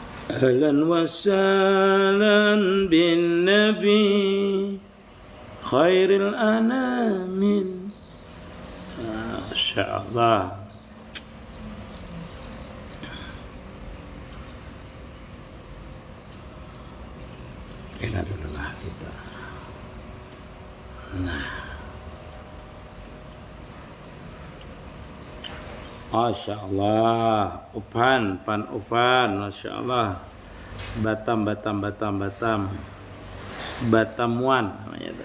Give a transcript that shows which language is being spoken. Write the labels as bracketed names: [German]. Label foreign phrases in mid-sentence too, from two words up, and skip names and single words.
[Arabic] أهلا وسهلا بالنبي خير الأنام. ما شاء الله. [Banjar] Kena dulu lah kita. Nah, [Arabic] ما شاء الله, [Banjar] pan Ufan, [Arabic] ما شاء الله, [Banjar] Batamuan namanya itu.